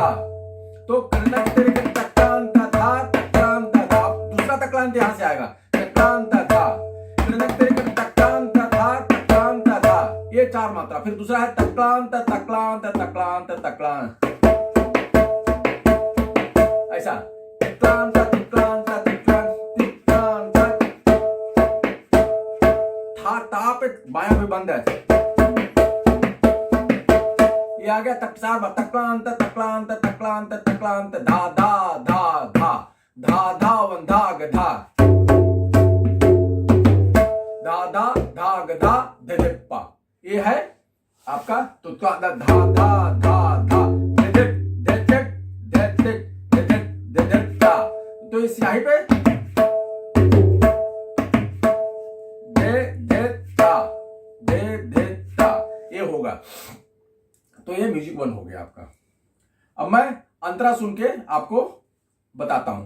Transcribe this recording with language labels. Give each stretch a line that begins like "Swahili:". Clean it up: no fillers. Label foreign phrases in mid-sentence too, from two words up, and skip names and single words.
Hindi: तो कृणक तिरकट तक्रांत धा तक्रांत धा। दूसरा तक्रांत यहां से आएगा, तक्रांत धा। कृणक तिरकट तक्रांत धा तक्रांत धा, ये 4 मात्रा। फिर दूसरा है तक्रांत तक्रांत तक्रांत तक्रांत, ऐसा तक्रांत तक्रांत तक्रांत तक्रांत। था ता पे बायां भी बंद है। ये आ गया तक्सार तक्रांत तक्रांत तक्रांत तक्रांत धा धा धा धा धा धा वंधा गधा, धा धा धा गधा दिदिप्पा। ये है आपका तुत्का धा धा धा धा दिदिप दिदिप दिदिप दिदिप दिदिप्पा। तो इस यहीं पे दे देता दे देता ये होगा। तो ये म्यूजिक 1 हो गया आपका। अब मैं अंतरा सुन के आपको बताता हूं।